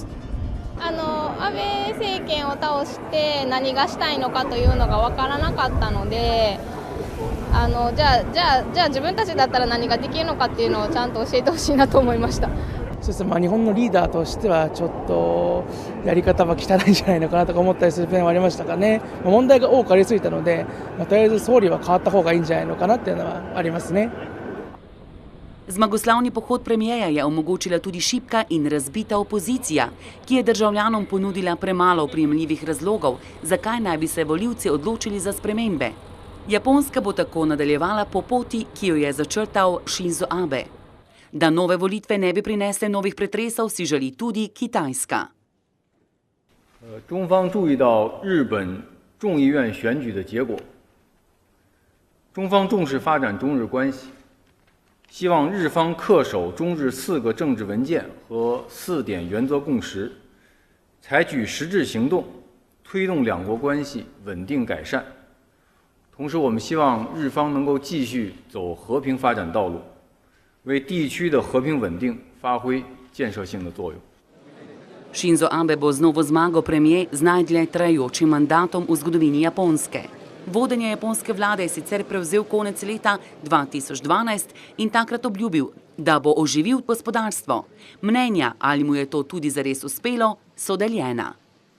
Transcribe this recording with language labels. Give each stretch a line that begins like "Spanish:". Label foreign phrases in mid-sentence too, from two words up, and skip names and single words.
Japanese: 安倍政権を倒して何がしたいのかというのが分からなかったので、じゃあ自分たちだったら何ができるのかっていうのをちゃんと教えてほしいなと思いました。そうですね、日本のリーダーとしてはちょっとやり方は汚いんじゃないのかなとか思ったりする点はありましたかね。問題が多くありすぎたので、とりあえず総理は変わった方がいいんじゃないのかなっていうのはありますね。
Slovenian: Zmagoslavni pohod premierja je omogočila tudi šibka in razbita opozicija, ki je državljanom ponudila premalo oprijemljivih razlogov, zakaj naj bi se volivci odločili za spremembe. Japonska bo tako nadaljevala po poti, ki jo je začrtal Shinzo Abe. Da nove volitve ne bi prinesle novih pretresov, si želi tudi Kitajska.
Chinese: 中方注意到日本众议院选举的结果，中方重视发展中日关系。希望日方恪守中日4个政治文件和4点原则共识，采取实质行动，推动两国关系稳定改善。同时，我们希望日方能够继续走和平发展道路，为地区的和平稳定发挥建设性的作用。
Slovenian: Shinzo Abe bo z novo zmago premijer z najdlje trajajočim mandatom v zgodovini Japonske. Vodenje japonske vlade je sicer prevzel konec leta 2012 in takrat obljubil, da bo oživil gospodarstvo. Mnenja, ali mu je to tudi zares uspelo, so deljena.